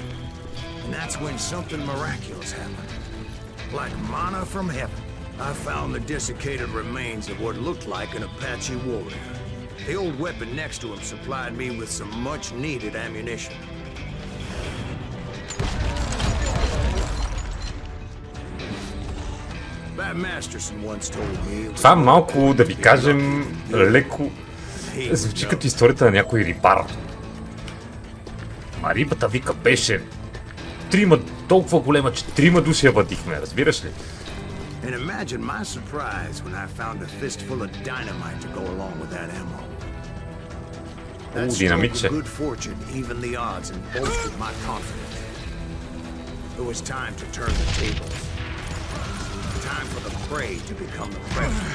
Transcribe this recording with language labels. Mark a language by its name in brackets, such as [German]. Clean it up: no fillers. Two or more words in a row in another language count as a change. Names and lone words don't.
[English] And that's when something miraculous happened. Like manna from heaven, I found the desiccated remains of what looked like an Apache warrior. The old weapon next to him supplied me with some much-needed ammunition. Bat Masterson once told me... [Bulgarian] Това малко, да ви кажем, леко звучи като историята на някой рибар. А рибата, вика, беше толкова голема, че 3 души я въдихме, разбираш ли? [English] And imagine my surprise when I found a fistful of dynamite to go along with that ammo. That stroke of good fortune evened the odds and bolstered my confidence. It was time to turn the tables. Time for the prey to become the predator.